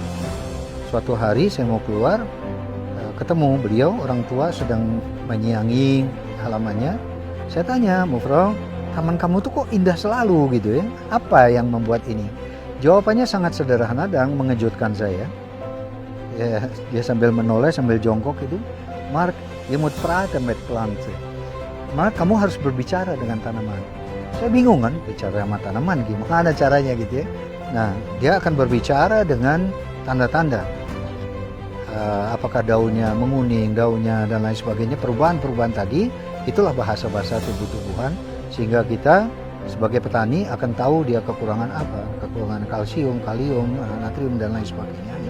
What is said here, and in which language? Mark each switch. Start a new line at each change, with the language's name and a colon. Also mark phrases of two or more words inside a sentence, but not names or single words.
Indonesian: Suatu hari saya mau keluar, ketemu beliau, orang tua sedang menyiangi halamannya. Saya tanya, "Mufro, taman kamu tuh kok indah selalu gitu ya? Apa yang membuat ini?" Jawabannya sangat sederhana dan mengejutkan saya. Ya, dia sambil menoleh, sambil jongkok itu,
Dutch: "Mark, je moet praten met planten."
Indonesian: "Mark, kamu harus berbicara dengan tanaman." Saya bingung kan, bicara sama tanaman gimana caranya gitu ya. Nah, dia akan berbicara dengan tanda-tanda. Apakah daunnya menguning, daunnya dan lain sebagainya, perubahan-perubahan tadi, itulah bahasa-bahasa tumbuh-tumbuhan, sehingga kita sebagai petani akan tahu dia kekurangan apa, kekurangan kalsium, kalium, natrium dan lain sebagainya ya.